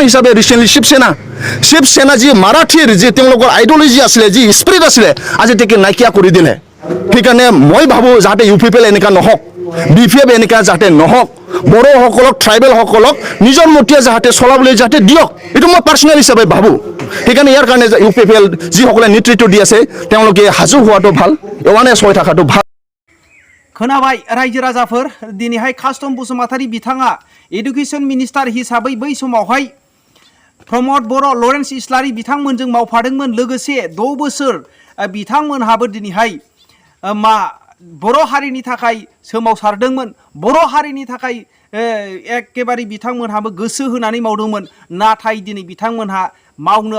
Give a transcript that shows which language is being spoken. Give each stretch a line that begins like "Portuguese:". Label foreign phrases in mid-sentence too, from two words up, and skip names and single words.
Assamese: হিচাপে ৰিচেণ্টলি শিৱসেনা যি মাৰাঠীৰ যি তেওঁলোকৰ আইডিঅলজি আছিলে যি স্পিৰিট আছিলে আজি তেখেতে নাইকিয়া কৰি দিলে সেইকাৰণে মই ভাবোঁ যাতে UPPL এনেকুৱা নহওক BPF এনেকুৱা যাতে নহওক বড়োসকলক ট্ৰাইবেলসকলক নিজৰ মতীয়া যাতে চলাবলৈ যাতে দিয়ক এইটো মই পাৰ্চনেল হিচাপে ভাবোঁ সেইকাৰণে ইয়াৰ কাৰণে UPPL যিসকলে নেতৃত্ব দি আছে তেওঁলোকে সাজু হোৱাটো ভাল এৱাৰনেছ হৈ থকাটো ভাল
Bodo: खोनाबाय रायजो राजाफोर दिनैहाय कास्टम बसुमतारी बिथाङा
English: education minister
Bodo: हिसाबै बै समावहाय प्रमोद बड़ो लरेन्स इस्लारी बिथांमोनजों मावफादोंमोन लोगोसे 6 बोसोर बिथांमोनहाबो दिनैहाय बर' हारिनि थाखाय सोमावसारदोंमोन बर' हारिनि थाखाय एकेबारे बिथांमोनहाबो गोसो होनानै मावदोंमोन नाथाय दिनै बिथांमोनहा मावनो